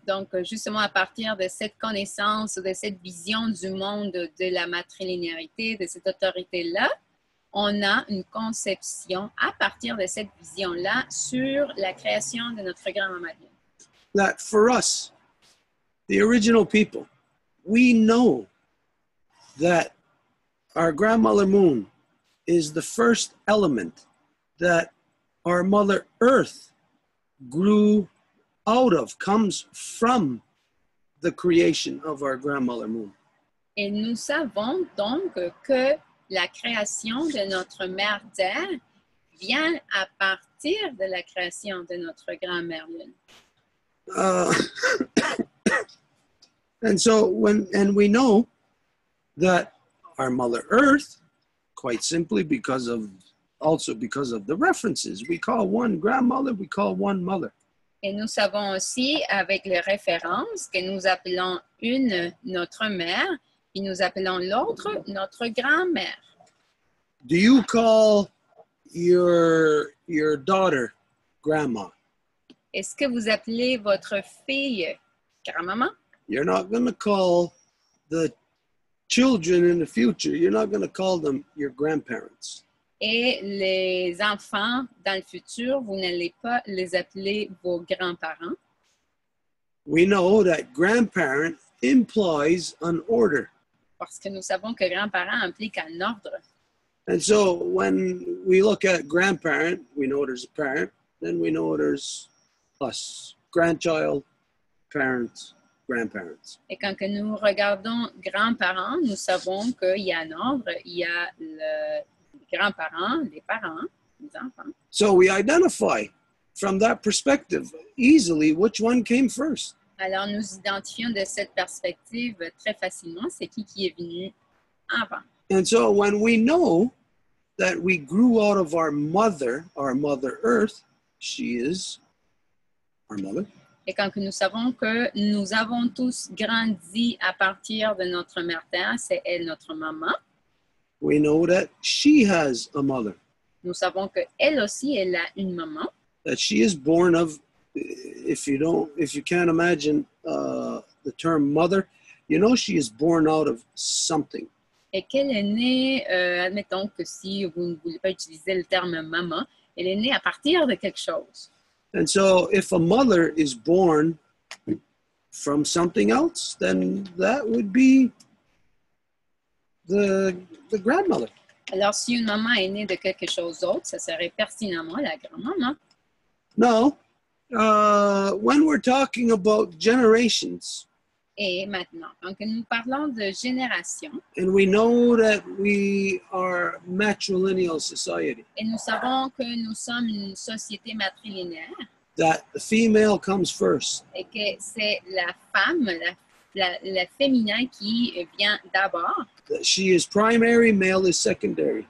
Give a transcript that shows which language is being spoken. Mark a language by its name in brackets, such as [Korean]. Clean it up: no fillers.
[French] Donc, justement, à partir de cette connaissance, de cette vision du monde de la matrilinéarité, de cette autorité-là, on a une conception à partir de cette vision-là sur la création de notre grand-maman Lune. [English] That for us, the original people, we know that our grandmother moon is the first element that our Mother Earth grew out of, comes from the creation of our grandmother moon. [French] Et nous savons donc que la création de notre mère Terre vient à partir de la création de notre grand-mère Lune. [English] And so we know that our Mother Earth, quite simply because of the references, we call one grandmother, we call one mother. [French] Et nous savons aussi, avec les références, que nous appelons une notre mère, et nous appelons l'autre notre grand-mère. [English] Do you call your daughter grandma? [French] Est-ce que vous appelez votre fille grand-maman? [English] You're not going to call the children in the future, you're not going to call them your grandparents. [French] Et les enfants, dans le futur, vous n'allez pas les appeler vos grands-parents. [English] We know that grandparent implies an order. [French] Parce que nous savons que grands-parents implique un ordre. [English] And so when we look at grandparent, we know there's a parent, then we know there's us, grandchild, parents, grandparents. [French] Et quand que nous regardons grands-parents, nous savons qu'il y a un ordre, il y a les grands-parents, les parents, les enfants. [English] So we identify from that perspective easily which one came first. [French] Alors nous identifions de cette perspective très facilement c'est qui est venu avant. [English] And so when we know that we grew out of our mother Earth, she is our mother. [French] Et quand que nous savons que nous avons tous grandi à partir de notre mère Terre, c'est elle notre maman. [English] We know that she has a mother. [French] Nous savons que elle aussi elle a une maman. [English] That she is born of, if you can't imagine the term mother, you know she is born out of something. [French] Et qu'elle est née, admettons que si vous ne voulez pas utiliser le terme maman, elle est née à partir de quelque chose. [English] And so if a mother is born from something else, then that would be the grandmother. [French] Alors, si une maman est née de quelque chose d'autre, ça serait pertinemment la grand-maman. [English] No, when we're talking about generations, [French] Et maintenant, quand nous parlons de génération, [English] and we know that we are matrilineal society, [French] et nous savons que nous sommes une société matrilinéaire, [English] that the female comes first. [French] et que c'est la femme, le féminin qui vient d'abord. [English] That she is primary, male is secondary.